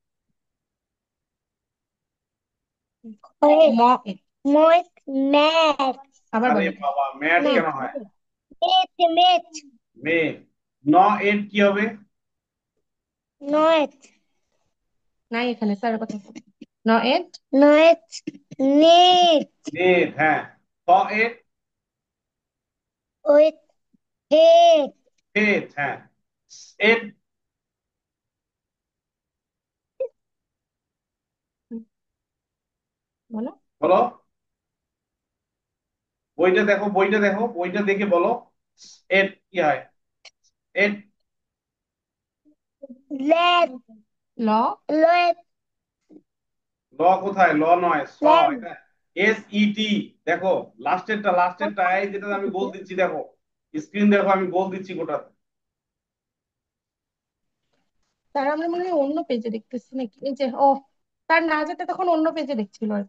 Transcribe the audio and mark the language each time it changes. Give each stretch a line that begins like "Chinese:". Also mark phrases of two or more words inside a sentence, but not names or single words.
English: moon
Bangla: ম এ।
English: moon mat
Bangla: আবার আরে বলো। বাবা, ম্যাট মেদ। কেন হয়?
English: mate mate
Bangla: মে। ন এড কি হবে?
English: not
Bangla: নাই এখানে স্যারের কথা। ন এট।
English: not need
Bangla: নেট, হ্যাঁ। খ এড
English: with head
Bangla: হেড, হ্যাঁ। এড বলো। বলো। বইটা দেখো, বইটা দেখো, বইটা দেখে বলো। এড কি হয়? এড।
English: leg
Bangla: ল।
English: leg
Bangla: ল কোথায়? ল নয়, স।
English: leg
Bangla: এটা এস ই টি। দেখো, লাস্টেরটা এই যেটা আমি গোল দিচ্ছি দেখো, স্ক্রিন দেখো, আমি গোল দিচ্ছি গোটা। তার আমরা মনে হয় অন্য পেজে দেখতেছি নাকি, এই যে ও, তার না যেতে তখন অন্য পেজে দেখছিল আর কি।